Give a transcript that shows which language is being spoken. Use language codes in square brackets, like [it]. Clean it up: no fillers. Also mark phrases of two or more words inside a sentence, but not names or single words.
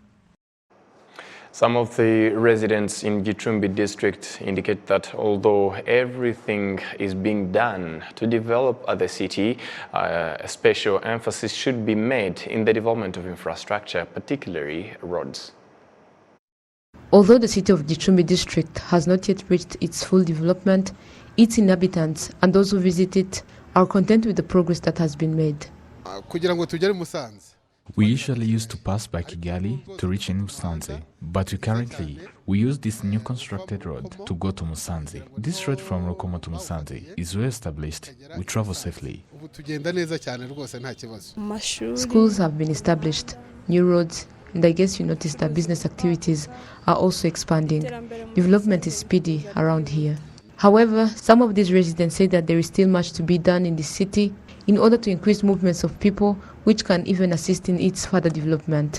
[en] Some of the residents in Gicumbi district indicate that although everything is being done to develop the city, a special emphasis should be made in the development of infrastructure, particularly roads. Although the city of Gicumbi district has not yet reached its full development, its inhabitants and those who visit it are content with the progress that has been made. [rw] kugira ngo tugere Musanze. [en] We usually used to pass by Kigali to reach in Musanze, but we use this new constructed road to go to Musanze. This road from Rukomo to Musanze is well established. We travel safely. [rw] Ubu tugenda neza cyane rwose nta kibazo. [en] Schools have been established, new roads, and I guess you noticed that business activities are also expanding. Development is speedy around here. However, some of these residents say that there is still much to be done in the city in order to increase movements of people, which can even assist in its further development.